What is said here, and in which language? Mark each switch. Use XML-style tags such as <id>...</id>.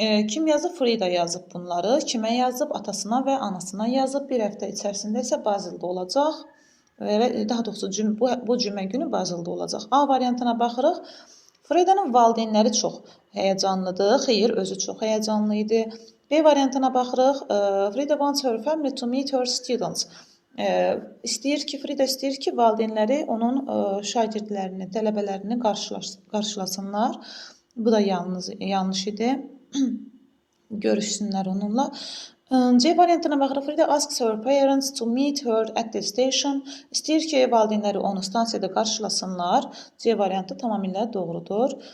<az>Kim yazıb? Frida yazıb bunları. Kimə yazıb? Atasına və anasına yazıb. Bir həftə içərisində isə Bazildə olacaq. Daha doğrusu bu cümə günü Bazildə olacaq. A variantına baxırıq. Frida'nın valideynləri çox həyəcanlıdır. Xeyr, özü çox həyəcanlı idi. B variantına baxırıq.</az> <en>Frida wants her family to meet her students.</en> <az>Frida istəyir ki, valideynləri onun şagirdlərini, tələbələrini qarşılasınlar. Bu da yanlış idi. Görüşsünlər onunla. C variantına baxırıq.</az> <en>Frida asks her parents to meet her at the station.</en> <az>İstəyir ki, valideynləri onu stansiyada qarşılasınlar. C variantı tamamilə doğrudur.</az>